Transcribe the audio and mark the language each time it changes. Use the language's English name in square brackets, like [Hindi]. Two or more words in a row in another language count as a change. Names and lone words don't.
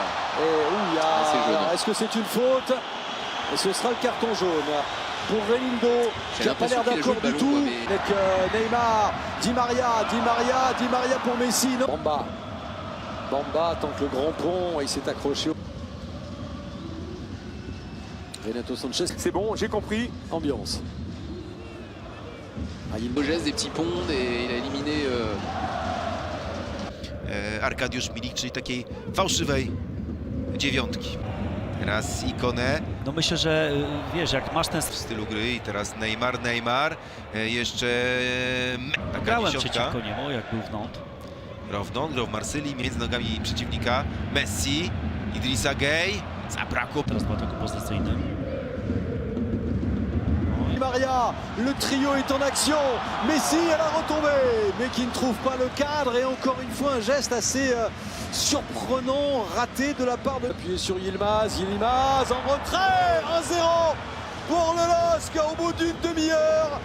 [French] Est-ce que c'est une faute? Et ce sera le carton jaune pour Reinildo, qui n'a pas l'air d'accord du tout avec Neymar, Di Maria pour Messi. Non. Bamba tente le grand pont et il s'est accroché. Renato Sanchez. C'est bon, j'ai compris. Ambiance. Beau geste, des petits ponts, et il a éliminé [Polish] Arkadiusz Milik, czyli takiej fałszywej dziewiątki. Teraz Ikonę. No myślę, że wiesz, jak masz ten w stylu gry i teraz Neymar, jeszcze taka grałem dziesiątka. przeciwko niemu, jak był w Nantes. Grał w Marsylii, między nogami przeciwnika. Messi, Idrissa Gueye, zabrakło. Teraz był ataku pozycyjnym. [French] Di Maria, le trio est en action. Messi à la retombée, mais qui ne trouve pas le cadre. Et encore une fois, un geste assez surprenant, raté de la part de... Appuyé sur Yilmaz en retrait. 1-0 pour le LOSC au bout d'une demi-heure.